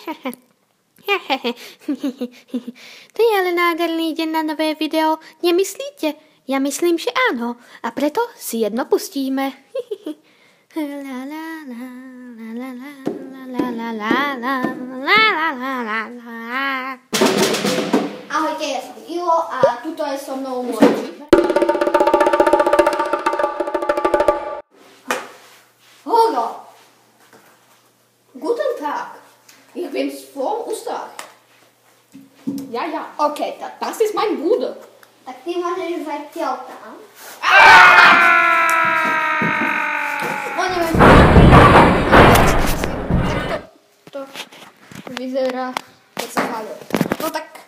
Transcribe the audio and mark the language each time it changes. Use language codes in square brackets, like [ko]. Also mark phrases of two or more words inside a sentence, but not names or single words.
[sk] To je ale nádherný deň na nové video, nemyslíte? Ja myslím, že áno. A preto si jedno pustíme. Ahojte, ja som Ilo a tuto je so mnou môj Hallo. [de] Guten Tag. Ich bin vom Österreich. Ja. Okay, das ist mein Bruder. [sk] Tak ty môžeš zatiaľ tam. No neviem. Tak to vyzerá, keď sa hľadá. No tak...